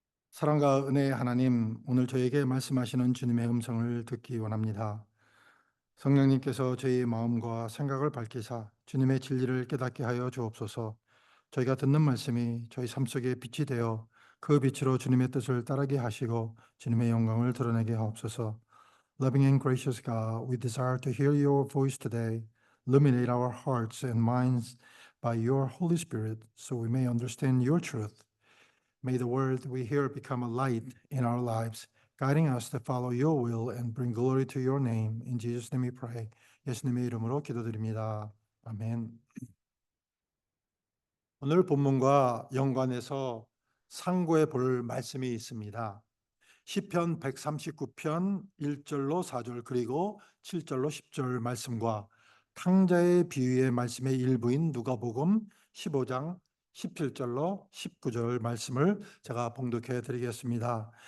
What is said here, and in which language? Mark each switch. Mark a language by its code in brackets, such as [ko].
[ko] 사랑과 은혜의 하나님, 오늘 저에게 말씀하시는 주님의 음성을 듣기 원합니다. 성령님께서 저희의 마음과 생각을 밝히사 주님의 진리를 깨닫게 하여 주옵소서. 저희가 듣는 말씀이 저희 삶 속에 빛이 되어 그 빛으로 주님의 뜻을 따르게 하시고 주님의 영광을 드러내게 하옵소서. [en] Loving and gracious God, we desire to hear your voice today. Illuminate our hearts and minds by your Holy Spirit so we may understand your truth. May the word we hear become a light in our lives, guiding us to follow your will and bring glory to your name. In Jesus' name we pray. [ko] 예수님의 이름으로 기도드립니다. 아멘. 오늘 본문과 연관해서 상고해 볼 말씀이 있습니다. 시편 139편 1절로 4절 그리고 7절로 10절 말씀과 탕자의 비유의 말씀의 일부인 누가복음 15장 17절로 19절 말씀을 제가 봉독해 드리겠습니다.